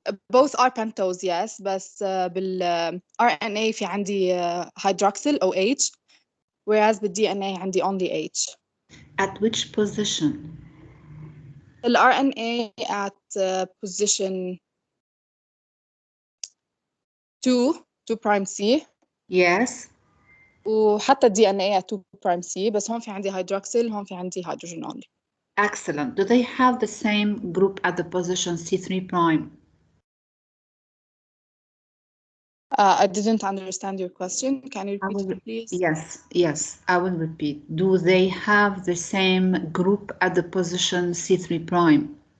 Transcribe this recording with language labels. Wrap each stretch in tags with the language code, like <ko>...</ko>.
<en>Both are pentose, yes,</en> <ar>بس بالRNA في عندي</ar> <en>hydroxyl OH, whereas</en> <ar>بالDNA عندي</ar> <en>only H. At which position? الRNA at position 2' C. Yes.</en> <ar>وحتى الDNA</ar> <en>at 2' C،</en> <ar>بس هون في عندي hydroxyl، هون في عندي</ar> <en>hydrogen only. Excellent. Do they have the same group at the position C3 prime? I didn't understand your question. Can you repeat it, please? Yes, I will repeat. Do they have the same group at the position C3 prime?</en>